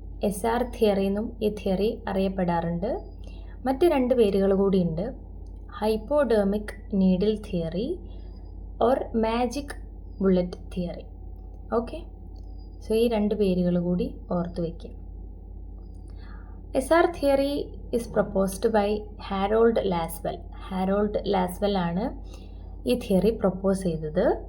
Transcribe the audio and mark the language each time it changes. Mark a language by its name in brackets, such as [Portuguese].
[Malayalam] SR theory എന്നും ഈ theory അറിയപ്പെടാറുണ്ട്. മറ്റ് രണ്ട് പേരുകൾ കൂടിയുണ്ട്, hypodermic needle theory or magic bullet theory. Okay, ഈ രണ്ട് പേരുകൾ കൂടി ഓർത്ത് വയ്ക്കുക. [English] SR theory is proposed by Harold Lasswell. [Malayalam] Harold Lasswell ആണ് ഈ തിയറി പ്രൊപ്പോസ് ചെയ്തത്.